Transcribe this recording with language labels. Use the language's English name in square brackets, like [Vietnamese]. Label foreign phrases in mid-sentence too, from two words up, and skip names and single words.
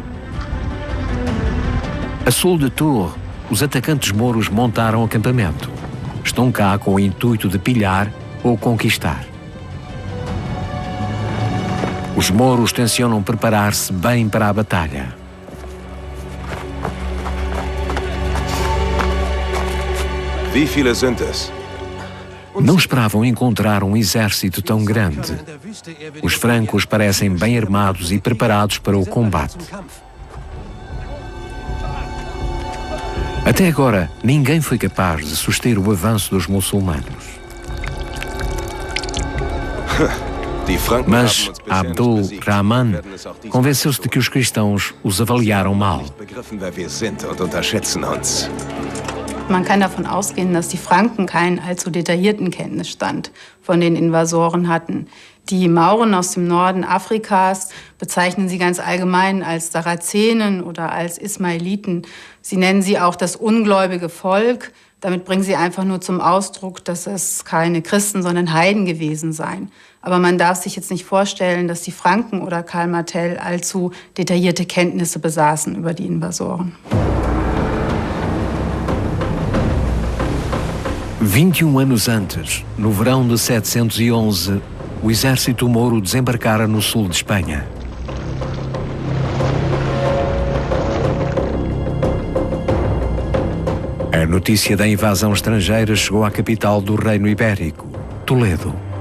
[Portuguese] A sul de Tours, os atacantes mouros montaram acampamento. Estão cá com o intuito de pilhar ou conquistar. Os mouros tencionam preparar-se bem para a batalha. [German] Wie viele sind es? [Portuguese] Não esperavam encontrar um exército tão grande. Os francos parecem bem armados e preparados para o combate. Até agora, ninguém foi capaz de suster o avanço dos muçulmanos. Mas Abdul Rahman convenceu-se de que os cristãos os avaliaram mal. [German] Man kann davon ausgehen, dass die Franken keinen allzu detaillierten Kenntnisstand von den Invasoren hatten. Die Mauren aus dem Norden Afrikas bezeichnen sie ganz allgemein als Sarazenen oder als Ismailiten. Sie nennen sie auch das ungläubige Volk, Damit bringen sie einfach nur zum Ausdruck, dass es keine Christen, sondern Heiden gewesen seien. Aber man darf sich jetzt nicht vorstellen, dass die Franken oder Karl Martell allzu detaillierte Kenntnisse besaßen über die Invasoren. [Portuguese] 21 anos antes, no verão de 711, o exército mouro desembarcara no sul de Espanha. A notícia da invasão estrangeira chegou à capital do Reino Ibérico, Toledo.